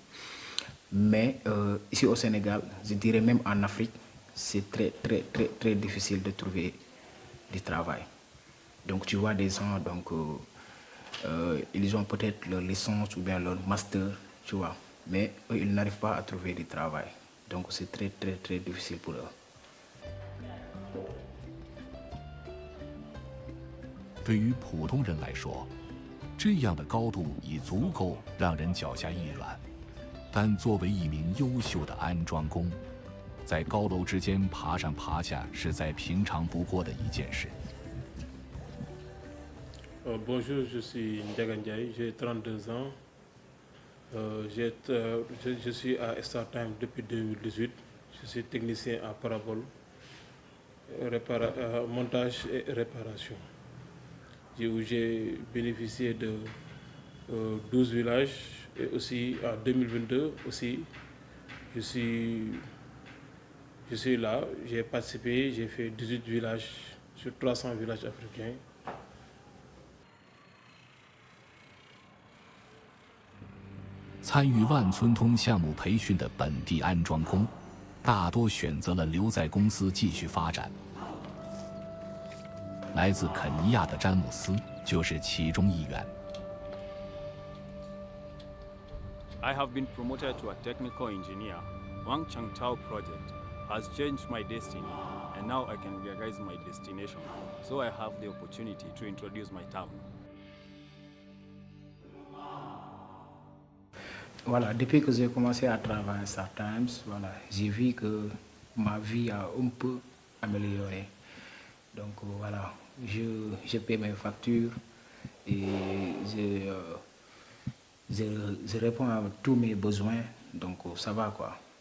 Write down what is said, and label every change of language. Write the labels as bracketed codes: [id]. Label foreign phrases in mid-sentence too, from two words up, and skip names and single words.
[fr] Mais ici au Sénégal, je dirais même en Afrique, c'est très difficile de trouver du travail. Donc tu vois des gens, donc, ils ont peut-être leur licence ou bien leur master, tu vois, mais eux, ils n'arrivent pas à trouver du travail. Donc c'est très difficile pour eux. [zh] 对于普通人来说，这样的高度已足够让人脚下一软。但作为一名优秀的安装工，在高楼之间爬上爬下是再平常不过的一件事。 [fr] Bonjour, je suis Ndiaga Ndiaye, j'ai 32 ans. Je suis à StarTime depuis 2018. Je suis technicien en parabole, montage et réparation. Où j'ai bénéficié de 12 villages et aussi en 2022 aussi je suis là, j'ai participé, j'ai fait 18 villages sur 300 villages africains. [zh] 参与万村通项目培训的本地安装工，大多选择了留在公司继续发展。来自肯尼亚的詹姆斯就是其中一员。 [en] I have been promoted to a technical engineer. Wang Changtao project has changed my destiny, and now I can realize my destination. So I have the opportunity to introduce my town. [fr] Voilà, depuis que j'ai commencé à travailler à StarTime, voilà, j'ai vu que ma vie a un peu amélioré. Donc voilà, je paie mes factures et je réponds à tous mes besoins, donc ça va quoi.